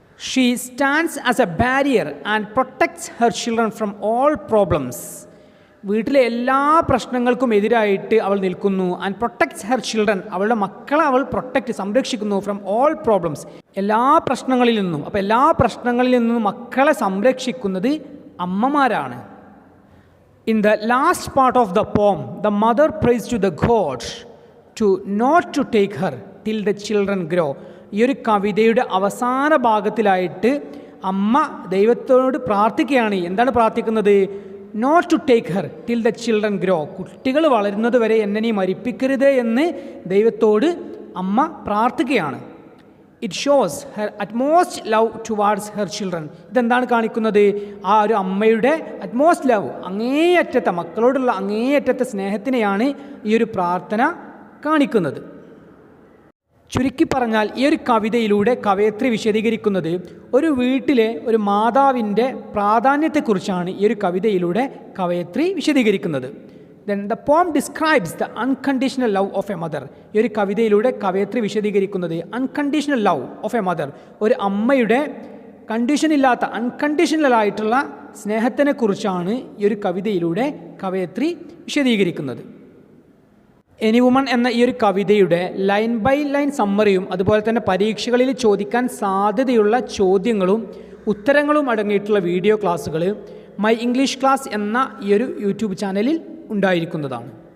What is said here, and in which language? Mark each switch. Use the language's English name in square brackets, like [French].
[English] She stands as a barrier and protects her children from all problems. [Malayalam] വീട്ടിലെ എല്ലാ പ്രശ്നങ്ങൾക്കും എതിരായിട്ട് അവൾ നിൽക്കുന്നു. [English] and protects her children, [Malayalam] അവളുടെ മക്കളെ അവൾ സംരക്ഷിക്കുന്നു. [English] from all problems, [Malayalam] എല്ലാ പ്രശ്നങ്ങളിൽ നിന്നും. അപ്പോൾ എല്ലാ പ്രശ്നങ്ങളിൽ നിന്നും മക്കളെ സംരക്ഷിക്കുന്നത് അമ്മമാരാണ്. [English] In the last part of the poem, the mother prays to the God to not to take her till the children grow. [Malayalam] ഈ ഒരു കവിതയുടെ അവസാന ഭാഗത്തിലായിട്ട് അമ്മ ദൈവത്തോട് പ്രാർത്ഥിക്കുകയാണ്. എന്താണ് പ്രാർത്ഥിക്കുന്നത്? [English] Not to take her till the children grow. [Malayalam] കുട്ടികൾ വളരുന്നത് വരെ എന്നെ നീ മരിപ്പിക്കരുത് എന്ന് ദൈവത്തോട് അമ്മ പ്രാർത്ഥിക്കുകയാണ്. [English] It shows her utmost love towards her children. [Malayalam] ഇതെന്താണ് കാണിക്കുന്നത്? ആ ഒരു അമ്മയുടെ അറ്റ്മോസ്റ്റ് ലവ്, അങ്ങേയറ്റത്തെ മക്കളോടുള്ള അങ്ങേയറ്റത്തെ സ്നേഹത്തിനെയാണ് ഈ ഒരു പ്രാർത്ഥന കാണിക്കുന്നത്. ചുരുക്കി പറഞ്ഞാൽ ഈ ഒരു കവിതയിലൂടെ കവയത്രി വിശദീകരിക്കുന്നത് ഒരു വീട്ടിലെ ഒരു മാതാവിൻ്റെ പ്രാധാന്യത്തെക്കുറിച്ചാണ് ഈ ഒരു കവിതയിലൂടെ കവയത്രി വിശദീകരിക്കുന്നത്. [English] Then the poem describes the unconditional love of a mother. [Malayalam] ഈ ഒരു കവിതയിലൂടെ കവയത്രി വിശദീകരിക്കുന്നത് [English] unconditional love of a mother, [Malayalam] ഒരു അമ്മയുടെ കണ്ടീഷനില്ലാത്ത അൺകണ്ടീഷണലായിട്ടുള്ള സ്നേഹത്തിനെ കുറിച്ചാണ് ഈ ഒരു കവിതയിലൂടെ കവയത്രി വിശദീകരിക്കുന്നത്. എനി വുമൺ എന്ന ഈ ഒരു കവിതയുടെ ലൈൻ ബൈ ലൈൻ സമ്മറിയും അതുപോലെ തന്നെ പരീക്ഷകളിൽ ചോദിക്കാൻ സാധ്യതയുള്ള ചോദ്യങ്ങളും ഉത്തരങ്ങളും അടങ്ങിയിട്ടുള്ള വീഡിയോ ക്ലാസ്സുകൾ മൈ ഇംഗ്ലീഷ് ക്ലാസ് എന്ന ഈ ഒരു യൂട്യൂബ് ചാനലിൽ ഉണ്ടായിരിക്കുന്നതാണ്.